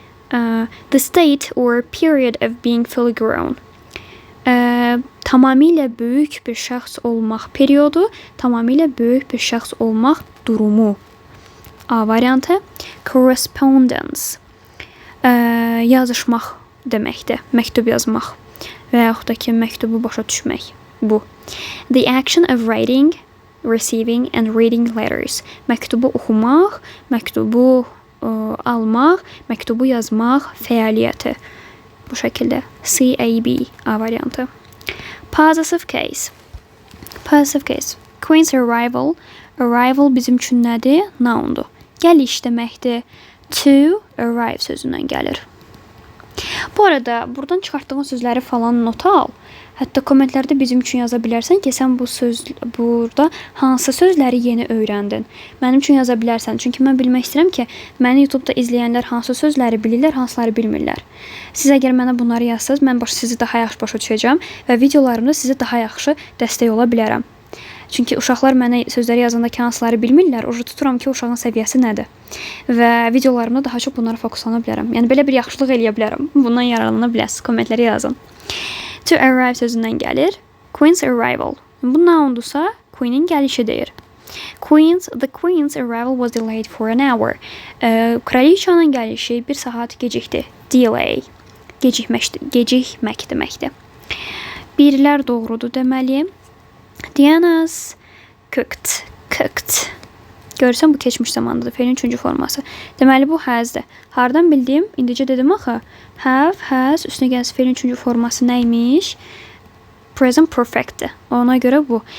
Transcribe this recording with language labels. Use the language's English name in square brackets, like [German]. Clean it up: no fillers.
[English] The state or period of being fully grown. [Azerbaijani] Tamamilə böyük bir şəxs olmaq periodu, tamamilə böyük bir şəxs olmaq durumu. A variantı. Correspondence. Yazışmaq deməkdir. Məktub yazmaq. Və yaxud da ki, məktubu başa düşmək. Bu. [English] The action of writing, receiving and reading letters. [Azerbaijani] Məktubu oxumaq, məktubu almaq, məktubu yazmaq fəaliyyəti. Bu şəkildə. CAB. A variantı. Possessive case. Possessive case. Queen's arrival. Arrival bizim üçün nədir? Noundur. Gəliş deməkdir. To arrive sözündən gəlir. Bu arada buradan çıxartdığın sözləri falan not al. Hətta kommentlərdə bizim üçün yaza bilərsən ki, sən burada hansı sözləri yeni öyrəndin. Mənim üçün yaza bilərsən. Çünki mən bilmək istəyirəm ki, məni YouTube-da izləyənlər hansı sözləri bilirlər, hansıları bilmirlər. Siz əgər mənə bunları yazsınız, mən sizi daha yaxşı başa düşəcəm və videolarımda sizə daha yaxşı dəstək ola bilərəm. Çünki uşaqlar mənə sözləri yazanda ki, hansıları bilmirlər, orada tuturam ki, uşağın səviyyəsi nədir. Və videolarımda daha çox bunlara fokuslana bilərəm. Yəni, belə bir yaxşılıq eləyə bilərəm. Bundan yararlana bilərsiniz. Kommentləri yazın. To arrive sözündən gəlir. Queen's arrival. Bu noundursa, Queen'in gəlişi deyir. [English] The queen's arrival was delayed for an hour. [Azerbaijani] Kraliçanın gəlişi bir saat gecikdi. Delay. Gecikmək deməkdir. Birlər doğrudur deməli. Diana's cooked. Görürsən bu keçmiş zamandadır. Fe'lin 3-cü forması. Deməli bu has'dır. Hardan bildim? İndicə dedim axı. Have, has, üstünə gəlsə fe'lin 3-cü forması nəymiş? Present perfectdir. Ona görə bu.